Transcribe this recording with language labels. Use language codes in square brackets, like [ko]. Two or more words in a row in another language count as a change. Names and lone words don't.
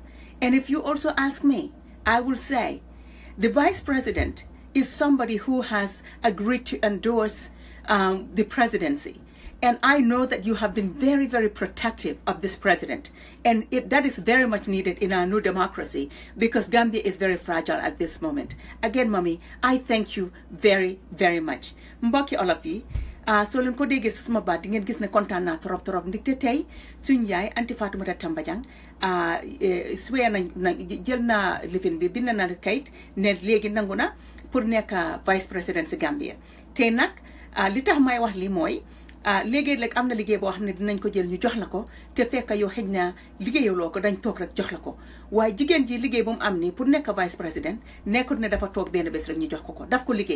[en] And if you also ask me, I will say the vice president is somebody who has agreed to endorse the presidency. And I know that you have been very, very protective of this president. And that is very much needed in our new democracy, because Gambia is very fragile at this moment. Again, Mommy, I thank you very, very much. [wo] Mbokki olof yi, so leen ko déggee suma baat di ngeen gis ne kontaan naa [fr] trop trop [wo] ndigte tey suñ yaay anti Fatoumata Tambajang suwee na jël na lifin bi bind na kayit ne léegi nangu na pour nekk [fr] vice président [wo] si Gambia. Tey nag li tax may wax li mooy léegi am na liggéey boo xam ne dinañ ko jël ñu jox la ko te fekk yow xëj na liggéeyaloo ko dañ toog rek jox la ko waaye jigéen ji liggéey bu mu am ni pour nekk [fr] vice président [wo] nekkul ne dafa toog benn bés rek ñu jox ko daf ko liggéey.